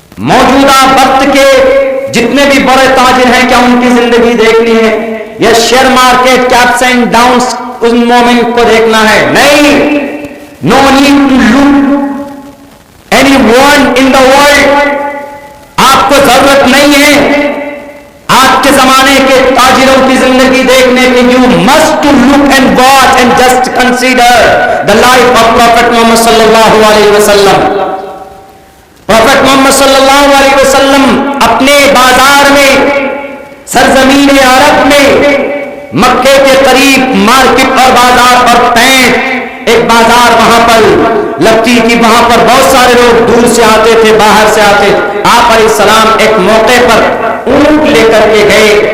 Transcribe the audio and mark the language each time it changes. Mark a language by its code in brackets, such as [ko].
[ur] موجودہ وقت کے جتنے بھی بڑے تاجر ہیں، کیا ان کی زندگی دیکھنی ہے، یا شیئر مارکیٹ کے ups and downs اس moment کو دیکھنا ہے؟ نہیں، [en] no need to look anyone in the world, [ur] آپ کو ضرورت نہیں ہے۔ آج کے زمانے کے تاجروں کی زندگی دیکھنے کے [en] you must to look and watch and just consider the life of Prophet Muhammad sallallahu alaihi wasallam. [ur] Prophet Muhammad sallallahu alaihi wasallam اپنے بازار میں سرزمین عرب میں مکے کے قریب مارکیٹ اور بازار اور پینٹ ایک بازار وہاں پر لگتی تھی. وہاں پر بہت سارے لوگ دور سے آتے تھے, باہر سے آتے. آپ علیہ السلام ایک موقع پر اونٹ لے کر کے گئے.